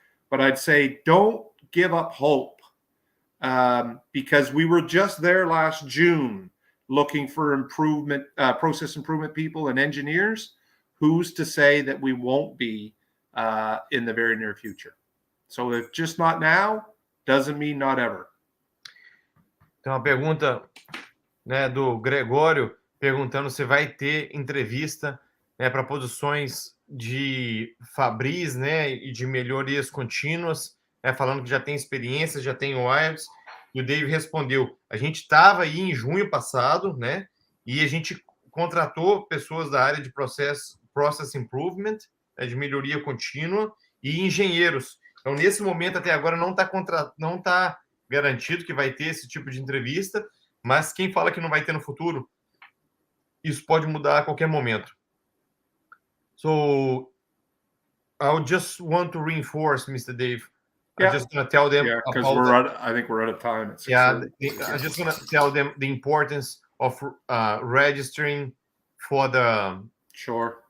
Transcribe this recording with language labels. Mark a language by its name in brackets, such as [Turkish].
[English] But I'd say don't give up hope, because we were just there last June looking for improvement, process improvement people and engineers. Who's to say that we won't be in the very near future? So if just not now, doesn't mean not ever. [Portuguese] Tem uma pergunta, né, do Gregório perguntando se vai ter entrevista, né, para posições de Fabris, né, e de melhorias contínuas, né, falando que já tem experiência, já tem o IELTS. E o Dave respondeu, a gente estava aí em junho passado, né, e a gente contratou pessoas da área de process improvement, né, de melhoria contínua, e engenheiros. Então, nesse momento, até agora, não está garantido que vai ter esse tipo de entrevista, mas quem fala que não vai ter no futuro, isso pode mudar a qualquer momento. [English] So, I just want to reinforce, Mr. Dave. Yeah. I'm just going to tell them. Yeah, because I think we're out of time. I'm just going to tell them the importance of registering for the. Sure.